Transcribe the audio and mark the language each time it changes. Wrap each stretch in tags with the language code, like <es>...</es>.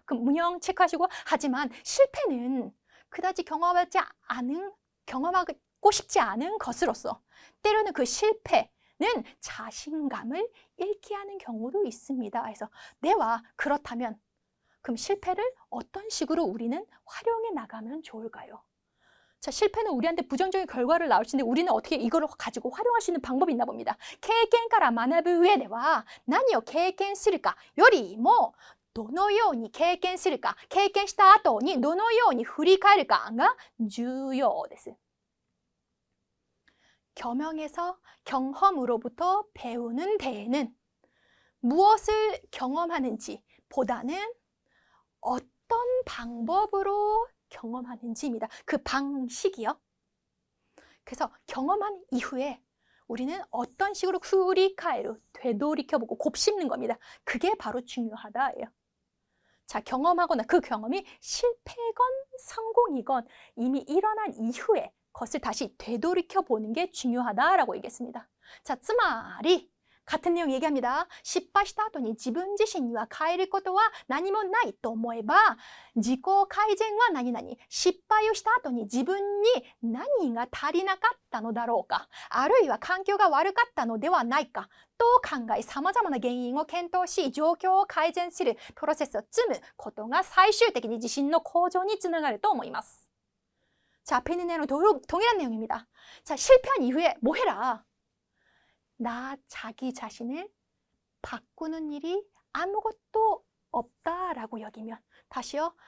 <ko>그럼 문형 체크하시고 하지만 실패는 그다지 경험하고 싶지 않은 것으로서 때로는 그 실패는 자신감을 잃게 하는 경우도 있습니다. 그래서 내와 그렇다면 그럼 실패를 어떤 식으로 우리는 활용해 나가면 좋을까요? 자, 실패는 우리한테 부정적인 결과를 낳을 수 있는데 우리는 어떻게 이걸 가지고 활용할 수 있는 방법이 있나 봅니다.</ko> <ja>経験から学ぶ上では何を経験するかよりもどのように経験するか、経験した後にどのように振り返るかが重要です.</ja> <ko>겸용에서 경험으로부터 배우는 데에는 무엇을 경험하는지 보다는 어떤 방법으로 경험하는지입니다. 그 방식이요. 그래서 경험한 이후에 우리는 어떤 식으로 후리카에로 되돌이켜보고 곱씹는 겁니다. 그게 바로 중요하다예요. 자, 경험하거나 그 경험이 실패건 성공이건 이미 일어난 이후에 그것을 다시 되돌이켜보는 게 중요하다라고 얘기했습니다. 자, つまり 같은 내용 얘기합니다.</ko> <ja>失敗した後に自分自身には変えることは何もないと思えば、自己改善は何々。失敗をした後に自分に何が足りなかったのだろうか。あるいは環境が悪かったのではないか。と考え、様々な原因を検討し、状況を改善するプロセスを積むことが最終的に自信の向上につながると思います。</ja> <ko>자, 앞에 있는 내용은 동일한 내용입니다. 자, 실패한 이후에 뭐 해라? 나 자기 자신을 바꾸는 일이 아무것도 없다라고 여기면, 다시요.</ko>